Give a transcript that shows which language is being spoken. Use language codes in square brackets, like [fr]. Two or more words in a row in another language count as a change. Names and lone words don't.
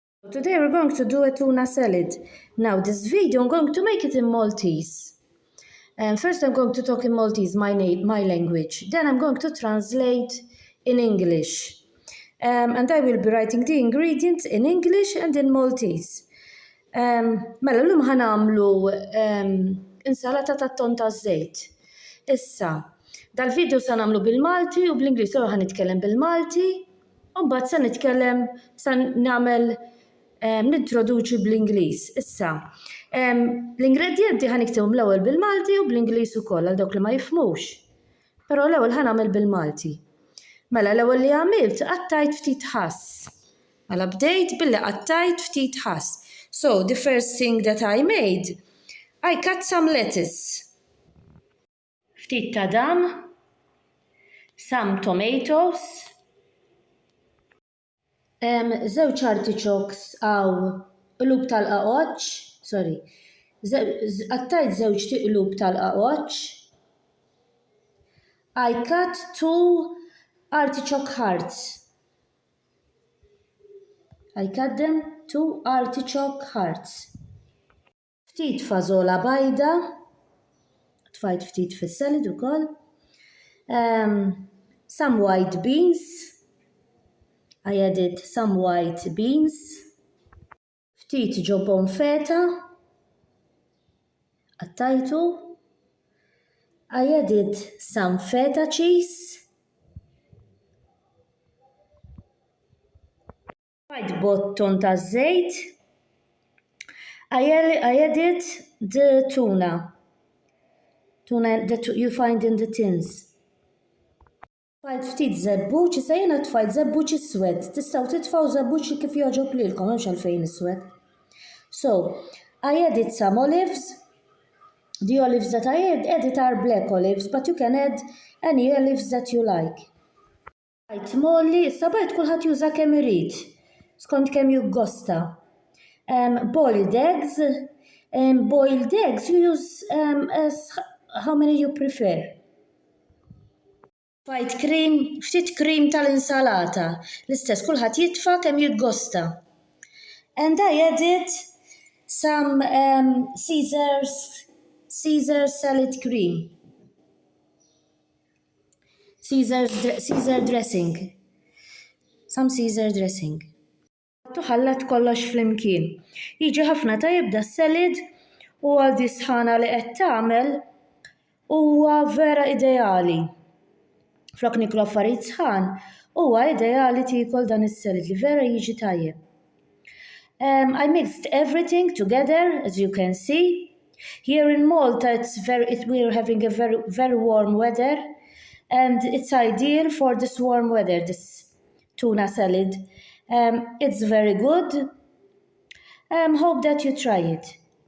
[en] Today we're going to do a tuna salad. Now this video I'm going to make it in Maltese. First I'm going to talk in Maltese, my language. Then I'm going to translate in English. And I will be writing the ingredients in English and in Maltese. [mt] Mela llum ħanamlu insalata tat-tonn taż-żejt. Issa, dal-video se nagħmlu bil-Malti u bl-Ingliż ewwel ħanitkellem bil-Malti u mbagħad se nitkellem se nagħmel nintroduċi bl-Ingliż. Issa, l-ingredjenti ħaniktibhom l-ewwel bil-Malti u bl-Ingliż ukoll għal dawk li ma jifhmux. Però l-ewwel ħanagħmel bil-Malti. Mela l-ewwel li għamilt qattajt ftit ħass. Mela bdejt billi qattajt ftit ħass. [en] So the first thing that I made, I cut some lettuce. [mt] Ftit ta' dam, [en] some tomatoes, [mt] żewġ artichokes għaw qlub tal-qaqoċ, qattajt żewġ tiqlub tal-qaqoċ. [en] I cut 2 artichoke hearts. I cut them 2 artichoke hearts. [mt] Ftit fażola bajda, tfajt ftit fis-salad ukoll. [en] Some white beans. I added some white beans. [mt] Ftit ġobon feta. Qattajtu. [en] I added some feta cheese. [mt] Fajt botton taż-żejt. [en] I added the tuna that you find in the tins. [mt] Tfajt ftit żebbuċ, issa jiena tfajt żebbuċ iswed. Tistgħu titfgħu żebbuċ kif jogħġob lilkom, mhux għalfejn iswed. [en] So, I added some olives. The olives that I added are black olives, but you can add any olives that you like. [mt] Bajt molli, issa bajt kulħadd juża kemm irid. Skont kemm juggosta. [en] Boiled eggs. Boiled eggs you use as how many you prefer. [mt] Fajt ftit cream tal-insalata. L-istess kulħadd jitfa' kemm jiggosta. [en] And I added some Caesar salad cream. Caesar dressing. Some Caesar dressing. [mt] Tuħallat kollox flimkien. Jiġi ħafna tajjeb da salad u għal di sħana li qed tagħmel huwa vera ideali. Flok niklu affarijiet sħan huwa ideali tiekol dan is-salad li vera jiġi tajjeb. [en] I mixed everything together, as you can see. Here in Malta we're having a very warm weather, and it's ideal for this warm weather, this tuna salad. It's very good. Hope that you try it.